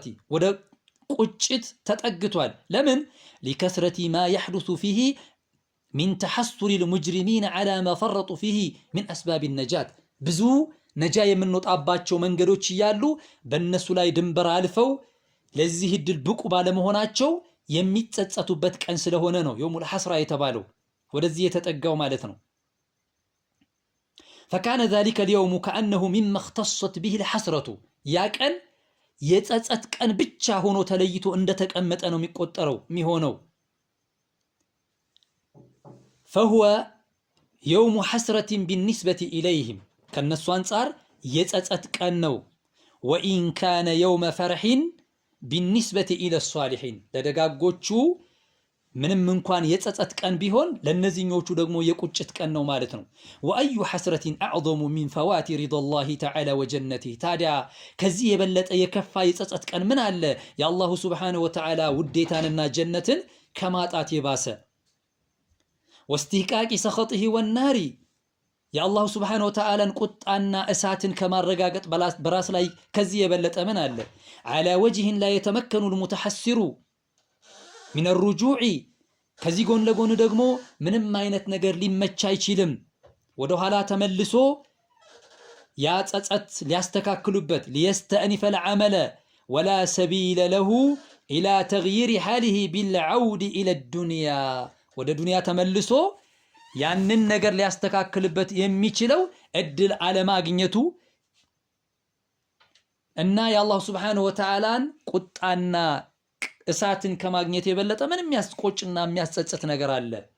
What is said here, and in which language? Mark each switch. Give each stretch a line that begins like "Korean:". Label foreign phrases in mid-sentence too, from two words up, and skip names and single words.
Amharic: ወደ ቁጭት ተጠግቷል። ለምን
Arabic: لكثرة ما يحدث فيه من تحسر المجرمين على ما فرطوا فيه من أسباب النجاة
Amharic: ብዙ ነጃ የምንወጣባቸው መንገዶች እያሉ በእነሱ ላይ ድንበር አልፈው ለዚህ እድል ብቁ ባለመሆናቸው የሚጸጸቱበት ቀን ስለሆነ ነው
Arabic: يوم الحسرة
Amharic: የተባለው ወደዚህ የተጠጋው ማለት ነው።
Arabic: فكان ذلك اليوم كأنه مما اختصت به الحسرة
Amharic: ያ ቀን የጸጸት ቀን ብቻ ሆኖ ተለይቶ እንደተቀመጠ ነው የሚሆነው።
Arabic: فهو يوم حسرة بالنسبة إليهم
Amharic: ከነሱ አንፃር የጸጸት ቀን ነው።
Arabic: وإن كان يوم فرح بالنسبة إلى الصالحين
Amharic: ለደጋጎቹ ምንም እንኳን የጸጸት ቀን ቢሆን ለነዚህኞቹ ደግሞ የቁጭት ቀን ነው ማለት ነው።
Arabic: وأي حسرة أعظم من فوات رضا الله تعالى وجنته
Amharic: ታዲያ ከዚህ የበለጠ የከፋ የጸጸት ቀን ምን አለ? የአላሁ
Arabic: سبحانه وتعالى
Amharic: ውዴታንና ጀነትን ከማጣት የባሰ
Arabic: واستحقاق سخطه والنار
Amharic: የአላሁ
Arabic: سبحانه وتعالى
Amharic: ቁጣና እሳትን ከማረጋገጥ በራስ ላይ ከዚህ የበለጠ ምን አለ?
Arabic: على وجه لا يتمكن المتحسر من الرجوع
Amharic: ከዚህ ጎን ለጎን ደግሞ ምንም አይነት ነገር ሊመች አይችልም ወደ ኋላ ተመልሶ ያ ጸጸት ሊያስተካክሉበት
Arabic: ليستأنف العمل ولا سبيل له إلى تغيير حاله بالعود إلى الدنيا
Amharic: ወደ ዱንያ ተመልሶ ያንን ነገር ሊያስተካክልበት የሚችለው እድል አለማግኘቱ እና የአላህ
Arabic: سبحانه وتعالى
Amharic: ቁጣና እሳትን ከማግኘት የበለጠ ምን የሚያስቆጭና የሚያስጸጽት ነገር አለ?